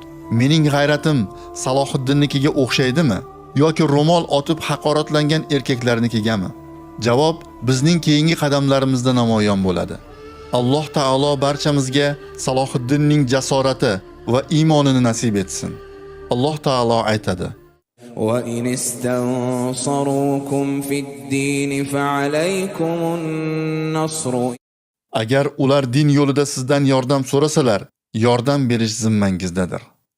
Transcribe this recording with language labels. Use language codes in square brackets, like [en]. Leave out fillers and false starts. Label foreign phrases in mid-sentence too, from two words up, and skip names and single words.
[uz] Mening g'ayratim Salohiddinnikiga o'xshaydimi yoki ro'mol otib haqoratlangan erkaklarnikigami? Javob bizning keyingi qadamlarimizda namoyon bo'ladi. Alloh taolo barchamizga Salohiddinning jasorati va iymonini nasib etsin. Alloh taolo aytadi: [ar] وَإِنِ اسْتَنصَرُوكُمْ فِي الدِّينِ فَعَلَيْكُمُ النَّصْرُ. [uz] Agar ular din yo'lida sizdan yordam so'rasalar, yordam berish zimmangizdadir.